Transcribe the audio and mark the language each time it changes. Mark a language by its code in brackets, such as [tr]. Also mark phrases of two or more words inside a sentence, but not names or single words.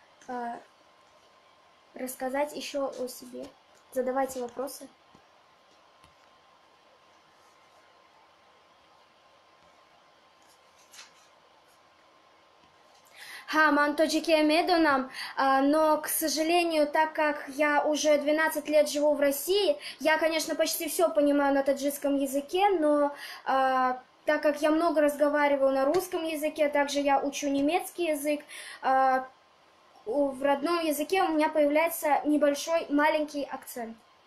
[ru] рассказать еще о себе. Задавайте вопросы. [tg] Ман тоджике медонам, [ru] но, к сожалению, так как я уже 12 лет живу в России, я, конечно, почти все понимаю на таджикском языке, но так как я много разговариваю на русском языке, также я учу немецкий язык, в родном языке у меня появляется небольшой маленький акцент.